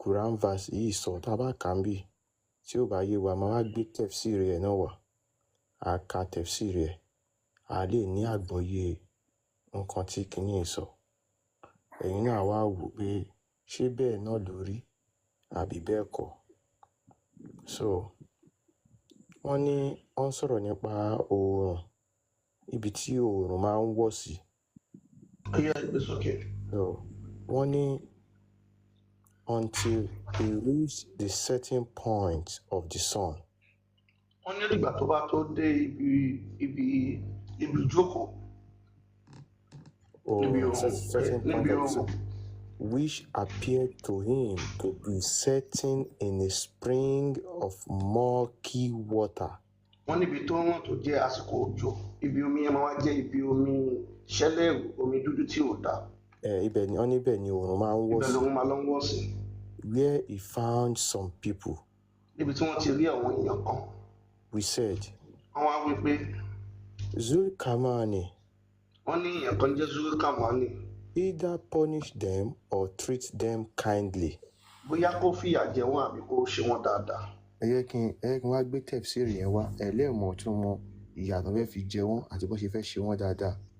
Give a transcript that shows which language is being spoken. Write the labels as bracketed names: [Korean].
[Yoruba] Quran verse yìí sọ tá a bá kà ń bì tí ò bá yé wa máa wá gbé tẹ̀fsíìrì ẹ̀ náà wá a ka tẹ̀fsíìrì ẹ̀ a lè ní àgbọ́yé nǹkan tí kinní yìí sọ ẹ̀yin náà wá wò pé ṣé bẹ́ẹ̀ náà ló rí àbí bẹ́ẹ̀ kọ́ so wọ́n ní wọ́n sọ̀rọ̀ nípa oòrùn ibi tí oòrùn máa ń wọ̀ sí [English] Yeah, it's okay. [Yoruba] so wọ́n ní [English] until he reached the certain point of the sun. [Yoruba] Wọ́n ní ìgbà tó bá tó dé ibi ìjókòó níbi [English] Or certain point [Yoruba] níbi [English] of the sun, which appeared to him to be setting in a spring of murky water. [Yoruba] Wọ́n níbi tó wọ́n tó jẹ́ àsìkò òjò ibi omi yẹn máa wá jẹ́ ibi omi ṣẹlẹ̀rù omi dúdú tí ò dáa. Ibẹ̀ ni wọ́n níbẹ̀ ni oòrùn máa ń wọ̀ Ibẹ̀ sí. lòun máa lọ ń wọ̀ sí. [English] Where he found some people. [Yoruba] Níbi tí wọ́n ti rí àwọn èèyàn kan. [English] We said. [Yoruba] Wọ́n wá wí pé. Zulkarnaini. Wọ́n ní èèyàn kan jẹ́ Zulkarnaini. [English] Either punish them or treat them kindly. [Yoruba] Bóyá kó fìyà jẹ wọ́n àbí kó ṣe wọ́n dáadáa. Ẹ jẹ́ kí n wá gbé tẹ̀fsíìrì yẹn wá ẹlẹ́mọ̀ tún mọ ìyà tó fẹ́ fi jẹ wọ́n àti bó ṣe fẹ́ ṣe wọ́n dáadáa.